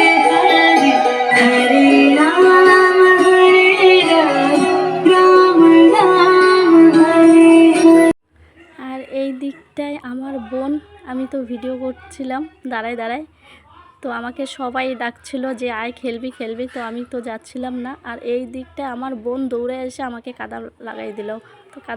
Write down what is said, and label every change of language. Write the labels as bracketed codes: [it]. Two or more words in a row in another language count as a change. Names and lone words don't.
[sa] हरे हरे राम हरे राम राम राम हरे हरे। [bn] আর এই দিকটায় আমার বোন, আমি তো ভিডিও করছিলাম দাঁড়ায় দাঁড়ায়। তো আমাকে সবাই ডাকছিল যে আয় খেলবি খেলবি, তো আমি তো যাচ্ছিলাম না। আর এই দিকটায় আমার বোন দৌড়ে এসে আমাকে কাদা লাগাই দিল। তো কাদা